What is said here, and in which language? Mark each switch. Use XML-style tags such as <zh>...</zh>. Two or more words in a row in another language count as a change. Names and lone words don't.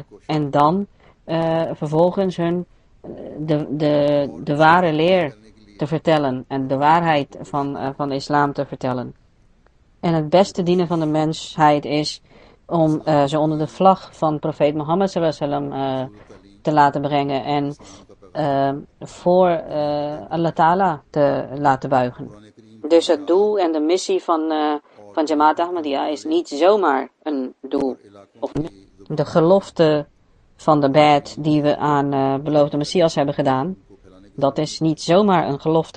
<nl>En dan vervolgens hun de ware leer te vertellen en de waarheid van de islam te vertellen. En het beste dienen van de mensheid is om ze onder de vlag van profeet Mohammed</nl> <ar>صلى الله عليه وسلم</ar> <nl>te laten brengen en voor Allah Ta'ala te laten buigen. Dus het doel en de missie van Jamaat Ahmadiyya is niet zomaar een doel. Of de gelofte van de bad die we aan beloofde Messias hebben gedaan, dat is niet zomaar een gelofte.</nl>